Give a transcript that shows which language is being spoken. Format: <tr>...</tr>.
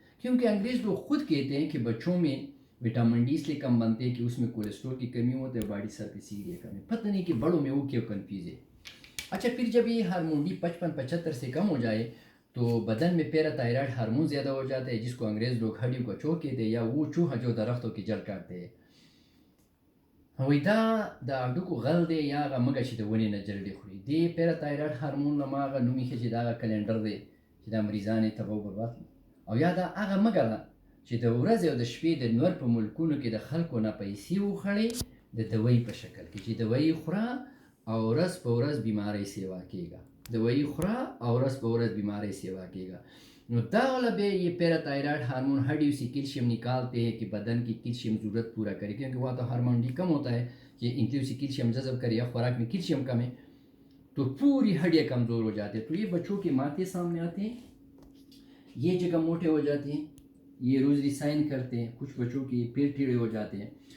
<ur>کیونکہ انگریز لوگ خود کہتے ہیں کہ بچوں میں وٹامن ڈی اس لیے کم بنتے ہیں کہ اس میں کولیسٹرول کی کمی ہوتی ہے، باڈی سر پہ CVA کمی. پتہ نہیں کہ بڑوں میں وہ کیوں کنفیوز ہے. اچھا، پھر جب یہ ہارمون ڈی 55-75 سے کم ہو جائے تو بدن میں پیراتائرائڈ ہارمون زیادہ ہو جاتا ہے، جس کو انگریز لوگ ہڈیوں کا چوہ کہتے ہیں، یا وہ چوہا جو درختوں کی جڑ کاٹتے ہیں.</ur> <ps>وای دا د اډوکو غل دی، یا هغه مږه چې د ونې نه جلدې خوري. دې پیراتایرايډ هارمون له ما هغه نوم ایښی چې دا هغه کلنډر دی چې دا مریضان یې تباه و برباد کړي. او یا دا هغه مږه ده چې د ورځې او د شپې د نور په ملکونو کې د خلکو نه پیسې وخوړې د دوی په شکل کې، چې دوی خوره او ورځ په ورځ بیماری سیوا کېږه، دوی خوره او ورځ په ورځ بیماری سیوا کېږه.</ps> <ur>نو دا والا بے یہ پیراتائرائڈ ہارمون ہڈیوں سے کیلشیم نکالتے ہیں کہ بدن کی کیلشیم ضرورت پورا کرے، کیونکہ وہاں تو ہارمون ڈی کم ہوتا ہے کہ انتلیوں سے کیلشیم جذب کرے، یا خوراک میں کیلشیم کم ہے تو پوری ہڈیاں کمزور ہو جاتے ہیں. تو یہ بچوں کے ماتھے سامنے آتے ہیں، یہ جگہ موٹے ہو جاتے ہیں، یہ روزری سائن کرتے ہیں، کچھ بچوں کے پیٹ ٹیڑے ہو جاتے ہیں.</ur>